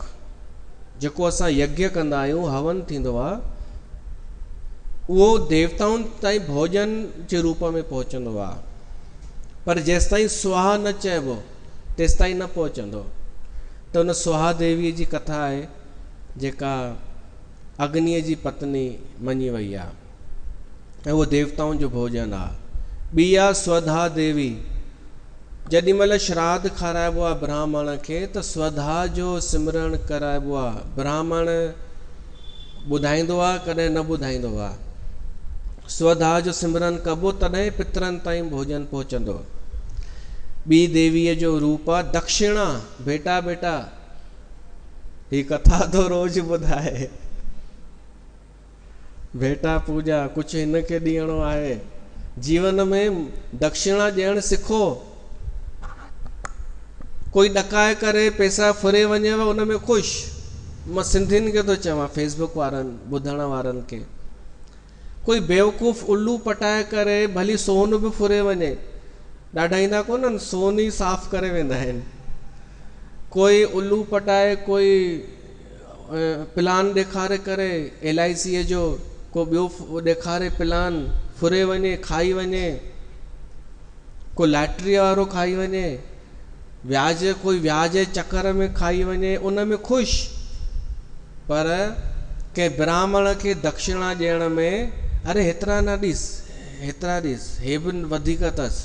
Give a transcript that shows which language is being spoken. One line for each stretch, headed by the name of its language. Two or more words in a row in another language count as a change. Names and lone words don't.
Sindhi: जेको असां यज्ञ कंदा आहियूं, हवन थींदो आहे, उहो देवताउनि ताईं भोजन जे रूप में पहुचंदो आहे, पर जेसि ताईं स्वाहा न चइबो तेसि ताईं न पहुचंदो। त उन स्वाहा देवीअ जी कथा आहे, जेका अग्नीअ जी पत्नी मञी वई आहे, ऐं उहो देवताउनि जो भोजन आहे। ॿी आहे स्वधा देवी। जेॾी महिल श्राद्ध खाराइबो आहे ब्राह्मण खे, त स्वधा जो सिमरन कराइबो आहे। ब्राह्मण ॿुधाईंदो आहे, कॾहिं न ॿुधाईंदो आहे। स्वधा जो सिमरन कबो, तॾहिं पितरनि ताईं भोजन पहुचंदो। ॿी देवीअ जो रूप आहे दक्षिणा, बेटा बेटा। ही कथा तो रोज़ ॿुधाए, बेटा पूजा, कुझु हिनखे ॾियणो आहे। जीवन में दक्षिणा ॾियणु सिखो। कोई ॾकाए करे पैसा फुरे वञेव, उन में ख़ुशि। मां सिंधियुनि खे थो चवां, फेसबुक वारनि ॿुधण वारनि खे, कोई बेवकूफ़ उल्लू पटाए करे भली सोन बि फुरे वञे, ॾाढा ईंदा कोन्हनि, सोन ई साफ़ करे वेंदा आहिनि। कोई उल्लू पटाए, कोई प्लान ॾेखारे करे LIC जो को ॿियो ॾेखारे प्लान, फुरे वञे, खाई वञे। कोई लैटरी वारो खाई वञे, कोई व्याज जे चक्कर में खाई वञे, उन में ख़ुशि। पर कंहिं ब्राह्मण खे दक्षिणा ॾियण में, अरे हेतिरा न ॾिस, हेतिरा ॾिस, हे बि वधीक अथसि।